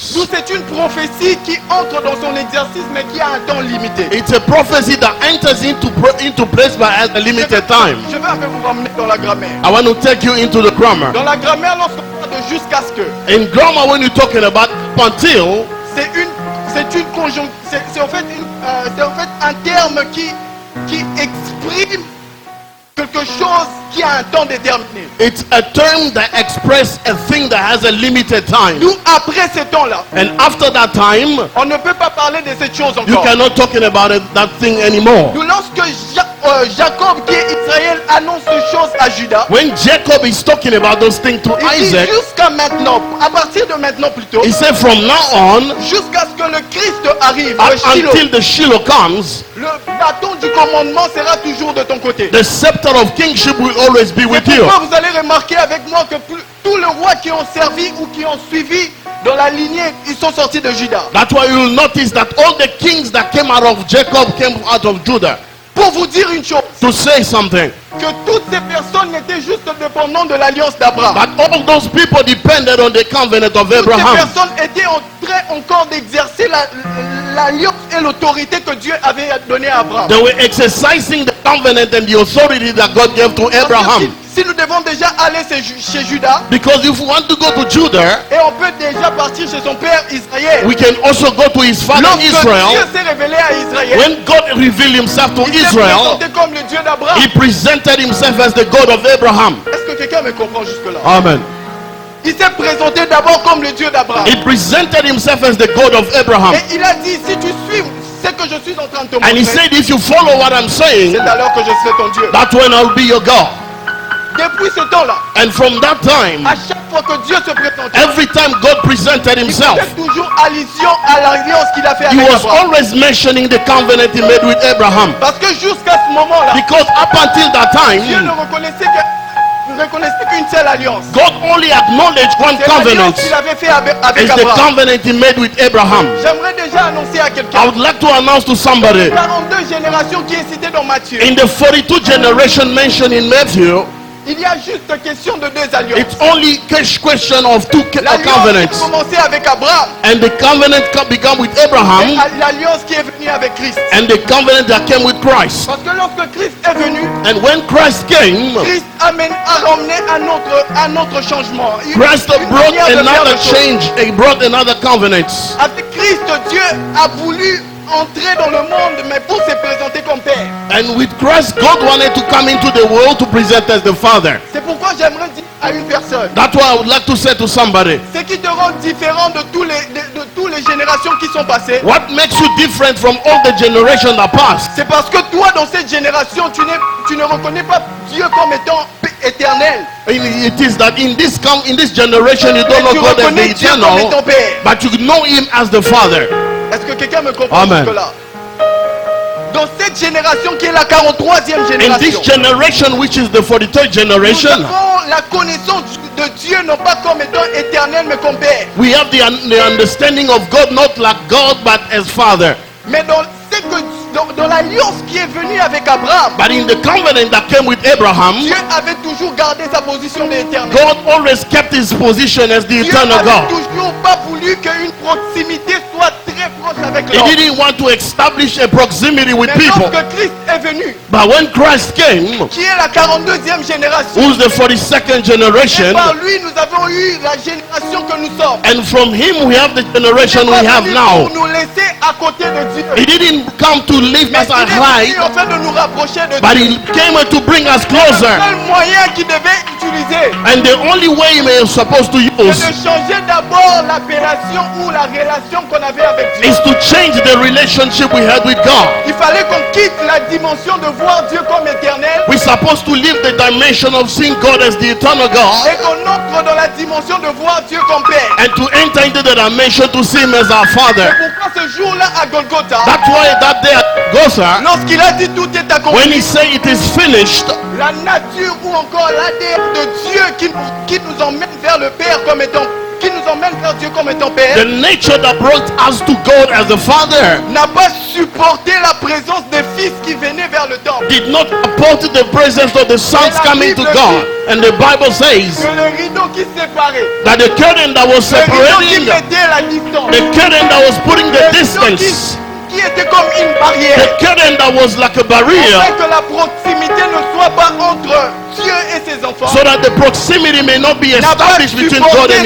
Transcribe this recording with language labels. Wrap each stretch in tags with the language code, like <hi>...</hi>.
<fr>D'où c'est une prophétie qui entre dans son exercice, mais qui a un temps limité.</fr> <en>It's a prophecy that enters into place by a limited time.</en> <fr>Je vais un peu vous ramener dans la grammaire.</fr> <en>I want to take you into the grammar.</en> <fr>Dans la grammaire, lorsqu'on parle de jusqu'à ce que,</fr> <en>In grammar, when you're talking about until,</en> <fr>c'est une conjonction, c'est en fait un terme qui exprime quelque chose qui a un temps déterminé.</fr> <en>it's a term that expresses a thing that has a limited time.</en> <fr>Nous, après ce temps-là,</fr> <en>And after that time,</en> <fr>on ne peut pas parler de cette chose</fr> <en>you</en> <fr>encore.</fr> <en>cannot talking about that thing anymore.</en> <fr>Nous, lorsque Jacob, qui est Israël, annonce une chose à Judas,</fr> <en>When Jacob is talking about those things to</en> <fr>il dit</fr> <en>Isaac,</en> <fr>jusqu'à maintenant, à partir de maintenant plutôt,</fr> <en>he said from now on,</en> <fr>jusqu'à ce que le Christ arrive,</fr> <en>up</en> <fr>le Shiloh,</fr> <en>until the Shiloh comes,</en> <fr>le bâton du commandement sera toujours de ton côté.</fr> <en>the scepter of kingship will always be with</en> <fr>C'est</fr> <en>you.</en> <fr>pourquoi vous allez remarquer avec moi que tous les rois qui ont servi ou qui ont suivi dans la lignée, ils sont sortis de Juda.</fr> <en>That's why you will notice that all the kings that came out of Jacob came out of Judah.</en> <fr>Pour vous dire une chose,</fr> <en>To say something,</en> <fr>que toutes ces personnes n'étaient juste dépendantes de l'alliance d'Abraham.</fr> <en>but all those people depended on the covenant of</en> <fr>Toutes ces</fr> <en>Abraham.</en> <fr>personnes étaient en train encore d'exercer l'alliance et l'autorité que Dieu avait donnée à Abraham.</fr> <en>They were exercising the covenant and the authority that God gave to</en> <fr>Parce que</fr> <en>Abraham.</en> <fr>si nous devons déjà aller chez Judas,</fr> <en>Because if we want to go to Judah,</en> <fr>et on peut déjà partir chez son père Israël.</fr> <en>we can also go to his father</en> <fr>Lorsque Dieu</fr> <en>Israel.</en> <fr>s'est révélé à Israël,</fr> <en>When God revealed himself to</en> <fr>il s'est</fr> <en>Israel,</en> <fr>présenté comme le Dieu d'Abraham.</fr> <en>he presented himself as the God of Abraham.</en> <fr>Est-ce que quelqu'un me comprend jusque-là?</fr> <en>Amen.</en> <fr>Il s'est présenté d'abord comme le Dieu d'Abraham.</fr> <en>He presented himself as the God of Abraham.</en> <fr>Et il a dit, si tu suis ce que je suis en train de te</fr> <en>And he</en> <fr>montrer,</fr> <en>said, if you follow what I'm saying,</en> <fr>c'est alors que je serai ton Dieu.</fr> <en>that's when I'll be your God.</en> <fr>Depuis ce temps-là,</fr> <en>And from that time,</en> <fr>à chaque fois que Dieu se présentait,</fr> <en>every time God presented</en> <fr>il</fr> <en>himself,</en> <fr>faisait toujours allusion à l'alliance qu'il a fait</fr> <en>he</en> <fr>avec</fr> <en>was</en> <fr>Abraham.</fr> <en>always mentioning the covenant he made with Abraham.</en> <fr>Parce que jusqu'à ce moment-là,</fr> <en>Because up until that</en> <fr>Dieu ne</fr> <en>time,</en> <fr>reconnaissait qu'une seule alliance.</fr> <en>God only acknowledged one</en> <fr>C'est l'alliance</fr> <en>covenant.</en> <fr>qu'il avait fait avec</fr> <en>It's the</en> <fr>Abraham.</fr> <en>covenant he made with Abraham.</en> <fr>J'aimerais déjà annoncer à</fr> <en>I</en> <fr>quelqu'un,</fr> <en>would like to announce to somebody,</en> <fr>42 générations qui est citée dans Matthieu,</fr> <en>in the 42 generation mentioned in Matthew,</en> <fr>il y a juste question de deux alliances.</fr> <en>it's only question of two</en> <fr>L'alliance qui a</fr> <en>covenants.</en> <fr>commencé avec Abraham</fr> <en>And the covenant began with</en> <fr>et</fr> <en>Abraham,</en> <fr>l'alliance qui est venue avec Christ.</fr> <en>and the covenant that came with Christ.</en> <fr>Parce que lorsque Christ est venu,</fr> <en>And when Christ came,</en> <fr>Christ a ramené un autre changement.</fr> <en>Christ</en> <fr>Une</fr> <en>brought</en> <fr>manière de faire</fr> <en>another</en> <fr>les choses.</fr> <en>change. He brought another covenant.</en> <fr>Avec Christ, Dieu a voulu entrer dans le monde, mais pour se présenter comme Père.</fr> <en>And with Christ, God wanted to come into the world to present as the Father.</en> <fr>C'est pourquoi j'aimerais dire à une personne,</fr> <en>That's why I would like to say to somebody,</en> <fr>ce qui te rend différent de tous les générations qui sont passées,</fr> <en>what makes you different from all the generations that passed?</en> <fr>c'est parce que toi, dans cette génération, tu ne reconnais pas Dieu comme étant éternel.</fr> <en>It is that in this generation you don't</en> <fr>Mais</fr> <en>know</en> <fr>tu</fr> <en>God as the</en> <fr>reconnais Dieu comme étant</fr> <en>eternal,</en> <fr>Père.</fr> <en>but you know Him as the Father.</en> <fr>Est-ce que quelqu'un me comprend</fr> <en>Amen.</en> <fr>jusque-là? Dans cette génération qui est la 43e</fr> <en>In this</en> <fr>génération,</fr> <en>generation, which is the 43rd</en> <fr>nous</fr> <en>generation,</en> <fr>avons la connaissance de Dieu non pas comme étant éternel mais comme Père.</fr> <en>we have the understanding of God not like God but as Father.</en> <fr>Mais dans l'alliance qui est venue avec Abraham,</fr> <en>But in the covenant that came with Abraham,</en> <fr>Dieu avait toujours gardé sa position d'éternel.</fr> <en>God always kept his position as the</en> <fr>Dieu</fr> <en>eternal</en> <fr>n'avait</fr> <en>God.</en> <fr>toujours pas voulu qu'une proximité soit très proche avec</fr> <en>He</en> <fr>l'homme.</fr> <en>didn't want to establish a proximity with</en> <fr>Mais</fr> <en>people.</en> <fr>lorsque Christ est venu,</fr> <en>But when Christ came,</en> <fr>qui est la 42e génération,</fr> <en>who's the 42nd</en> <fr>et</fr> <en>generation,</en> <fr>par lui nous avons eu la génération que nous sommes.</fr> <en>and from him we have the generation we have</en> <fr>Pour</fr> <en>now.</en> <fr>nous laisser à côté de Dieu.</fr> <en>He didn't come to to live</en> <fr>Mais</fr> <en>as a</en> <fr>il est venu</fr> <en>height,</en> <fr>afin de nous rapprocher de</fr> <en>but</en> <fr>Dieu.</fr> <en>he came to bring us</en> <fr>Le</fr> <en>closer.</en> <fr>seul moyen qu'il devait utiliser,</fr> <en>And the only way he was supposed to</en> <fr>c'est</fr> <en>use</en> <fr>de changer d'abord l'appellation ou la relation qu'on avait avec Dieu.</fr> <en>is to change the relationship we had with God.</en> <fr>Il fallait qu'on quitte la dimension de voir Dieu comme éternel</fr> <en>We're supposed to live the dimension of seeing God as the eternal God,</en> <fr>et qu'on entre dans la dimension de voir Dieu comme Père.</fr> <en>and to enter into the dimension to see him as our Father.</en> <fr>Pourquoi ce jour-là à Golgotha,</fr> <en>That's why that day at Golgotha,</en> <fr>lorsqu'il a dit tout est</fr> <en>when</en> <fr>accompli,</fr> <en>he said it is finished,</en> <fr>la nature ou encore l'ADN de Dieu qui nous emmène vers le Père comme étant, qui nous emmène vers Dieu comme étant Père,</fr> <en>the nature that brought us to God as the Father</en> <fr>n'a pas supporté la présence des fils qui venaient vers le temple.</fr> <en>did not support the presence of the sons coming to God. And the Bible says</en> <fr>Que le rideau qui séparait,</fr> <en>that the curtain that was</en> <fr>le rideau qui</fr> <en>separating,</en> <fr>mettait la distance,</fr> <en>the curtain that was putting the</en> <fr>le rideau</fr> <en>distance,</en> <fr>qui était comme une barrière,</fr> <en>the curtain that was like a barrier,</en> <fr>afin que la proximité ne soit pas entre Dieu et ses enfants,</fr> <en>so that the proximity may not be</en> <fr>n'a pas</fr> <en>established between God and</en>